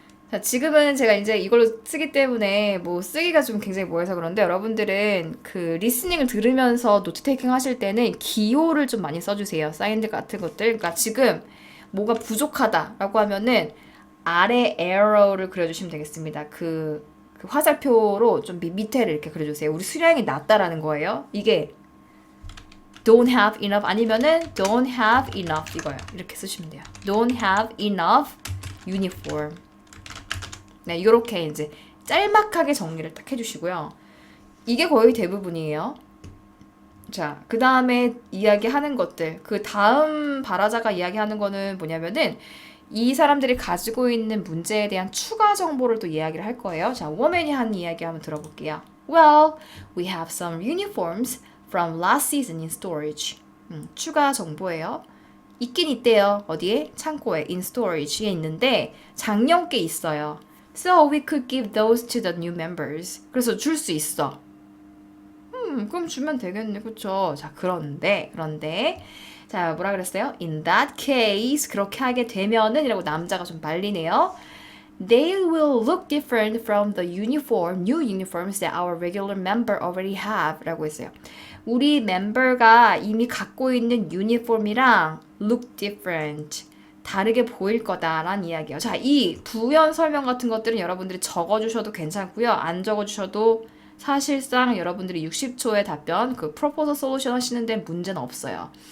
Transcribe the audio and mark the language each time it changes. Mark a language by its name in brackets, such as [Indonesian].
[Korean] 자, 지금은 제가 이제 이걸로 쓰기 때문에 뭐 쓰기가 좀 굉장히 뭐해서 그런데 여러분들은 그 리스닝을 들으면서 노트 테이킹 하실 때는 기호를 좀 많이 써주세요. 사인들 같은 것들. 그러니까 지금 뭐가 부족하다라고 하면은 아래 arrow를 그려주시면 되겠습니다. 그 화살표로 좀 밑에를 이렇게 그려주세요. 우리 수량이 낮다라는 거예요. 이게 [English] don't have enough [Korean] 아니면은 don't have enough 이거예요. 이렇게 쓰시면 돼요. [English] don't have enough uniform. [Korean] 네, 이렇게 이제 짤막하게 정리를 딱 해주시고요. 이게 거의 대부분이에요. 자, 그 다음에 이야기하는 것들. 그 다음 발화자가 이야기하는 거는 뭐냐면은 이 사람들이 가지고 있는 문제에 대한 추가 정보를 또 이야기를 할 거예요. 자, 워맨이 한 이야기 한번 들어볼게요. [English] Well, we have some uniforms from last season in storage. [Korean] 추가 정보예요. 있긴 있대요. 어디에? 창고에, in storage에 있는데 작년 게 있어요. [English] So we could give those to the new members. [Korean] 그래서 줄 수 있어. 그럼 주면 되겠네. 그쵸? 자, 그런데 자, 뭐라 그랬어요? [English] In that case, [Korean] 그렇게 하게 되면은 이라고 남자가 좀 말리네요. [English] They will look different from the new uniforms that our regular member already have [Korean] 라고 했어요. 우리 멤버가 이미 갖고 있는 유니폼이랑 [English] look different. [Korean] 다르게 보일 거다라는 이야기예요. 자, 이 부연 설명 같은 것들은 여러분들이 적어주셔도 괜찮고요. 안 적어주셔도 사실상 여러분들이 60초의 답변, 그 프로포저 솔루션 하시는데 문제는 없어요.